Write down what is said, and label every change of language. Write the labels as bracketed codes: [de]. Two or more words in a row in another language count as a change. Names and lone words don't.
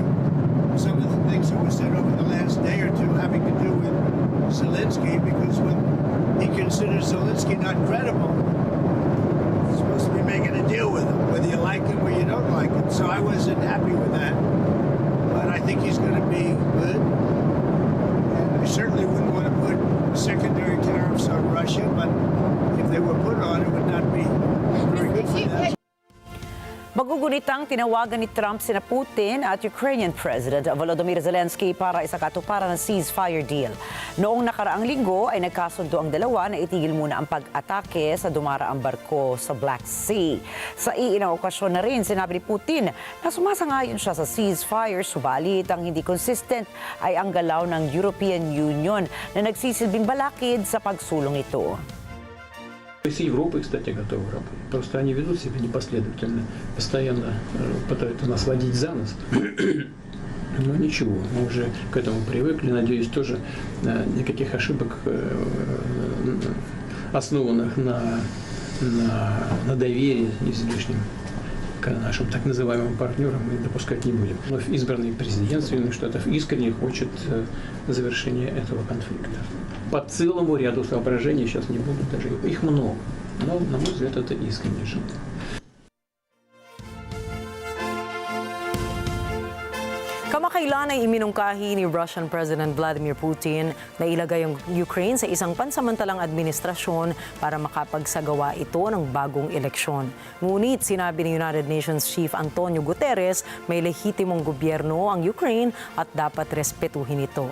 [en] Some of the things that were said over the last day or two having to do with Zelensky, because when he considers Zelensky not credible, he's supposed to be making a deal with him, whether you like him or you don't like him. So I wasn't happy with that. But I think he's going to be good. And I certainly wouldn't want to put secondary tariffs on Russia, but if they were put on, it would not be very good for them. [tl] Magugunitang tinawagan ni Trump sina Putin at [en] Ukrainian President [tl] Volodymyr Zelensky para isakatuparan ng [en] ceasefire deal. [tl] Noong nakaraang linggo ay nagkasundo ang dalawa na itigil muna ang pag-atake sa dumaraang barko sa Black Sea. Sa iilang okasyon na rin, sinabi ni Putin na sumasangayon siya sa ceasefire, subalit ang hindi consistent ay ang galaw ng European Union na nagsisilbing balakid sa pagsulong ito. [ru] С Европой, кстати, готовы работать. Просто они ведут себя непоследовательно, постоянно пытаются нас водить за нос. Но ничего, мы уже к этому привыкли. Надеюсь, тоже никаких ошибок основанных на доверии излишнем к нашим так называемым партнерам, мы допускать не будем. Вновь избранный президент Соединенных Штатов искренне хочет завершения этого конфликта. По целому ряду соображений, сейчас не буду даже, их много, но, на мой взгляд, это искреннее желание. [tl] Kamakailan ay iminungkahi ni [en] Russian President [tl] Vladimir Putin na ilagay ang Ukraine sa isang pansamantalang administrasyon para makapagsagawa ito ng bagong eleksyon. Ngunit sinabi ni United Nations Chief Antonio Guterres may lehitimong gobyerno ang Ukraine at dapat respetuhin ito.